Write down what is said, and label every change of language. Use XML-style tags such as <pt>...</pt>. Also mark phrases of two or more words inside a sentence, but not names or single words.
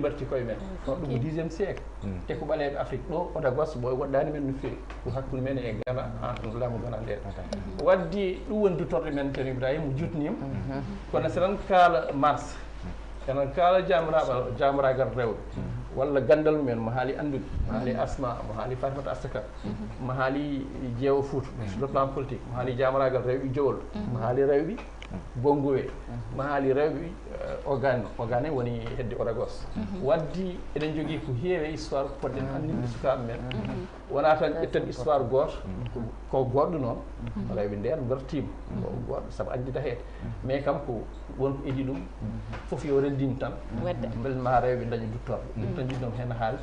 <ff>mbarti koye men on ɗum</ff> <fr>10e siècle</fr> <ff>te ko ɓaleɓe Afrique ɗo Odagos ɓoy woɗɗani men no fewi ko hakkude men e Ghana entre laamu Ghana nde waddi ɗum woni dutorde men ceerno Ibrahima jutnima kono so tan kaala mars enen kaala jamiragal rewɓe walla gandal mumen mo haali andude mo haali Asmaa mo haali Fatimata Asaka mo haali jeewo Fuuta</ff> <fr>sur le plan politique</fr> <ff>mo haali jamiragal rewɓe Diowol mo haali rewɓe Bongoué mo haali rewɓe Ogane woni hedde Odagos waddi eɗen jogii ko heewi histoire poɗɗen andinde sukaaɓe men wona tan ƴetten histoire gooto ko goɗɗo noon rewɓe nden mbartima ko goɗɗo sabu andida heede mais kam ko wonko idi ɗum fof yo renndin tan mbele ma rewɓe daña duttorde ɗum tan jiɗɗon heen haalde</ff>